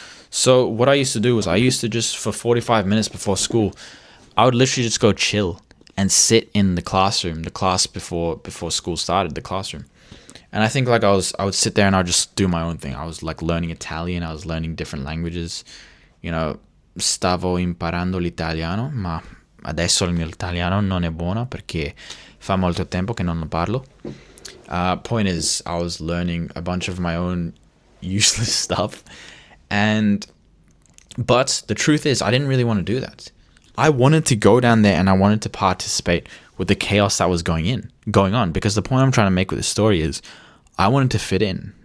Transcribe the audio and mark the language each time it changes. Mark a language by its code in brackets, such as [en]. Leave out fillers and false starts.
[en] So what I used to do was I used to just for 45 minutes before school, I would literally just go chill and sit in the classroom, the class before school started, the classroom. And I think like I would sit there and I'd just do my own thing. I was like learning Italian, I was learning different languages. You know, [it] stavo imparando l'italiano, ma adesso il mio italiano non è buono perché fa molto tempo che non lo parlo. [en] Point is, I was learning a bunch of my own useless stuff, but the truth is, I didn't really want to do that. I wanted to go down there and I wanted to participate with the chaos that was going on. Because the point I'm trying to make with this story is, I wanted to fit in.